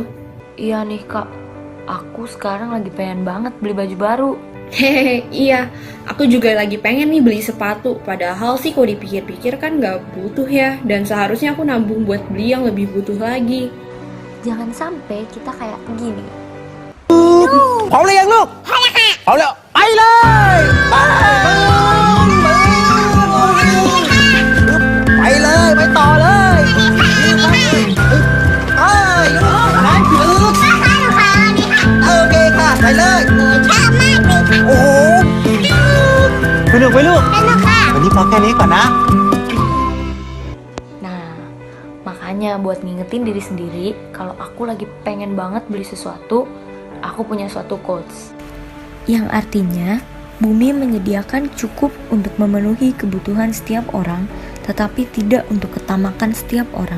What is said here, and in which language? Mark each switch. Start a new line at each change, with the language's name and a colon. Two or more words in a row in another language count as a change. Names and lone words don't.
Indonesian: Iya nih Kak, aku sekarang lagi pengen banget beli baju baru. Hehehe, iya. Aku juga lagi pengen nih beli sepatu. Padahal sih kalau dipikir-pikir kan nggak butuh ya. Dan seharusnya aku nabung buat beli yang lebih butuh lagi. Jangan sampai kita kayak begini.
Thai: พร้อมหรือยังลูกพร้อมแล้วค่ะพร้อมแล้วไปเลยไปเลยไปต่อเลยโอเคค่ะไปเลยโอ้โหสนุกไหมลูกวันนี้พอแค่นี้ก่อนนะ
Indonesian: Nah, makanya buat ngingetin diri sendiri, kalau aku lagi pengen banget beli sesuatu, aku punya suatu quotes. Yang artinya, bumi menyediakan cukup untuk memenuhi kebutuhan setiap orang, tetapi tidak untuk ketamakan setiap orang.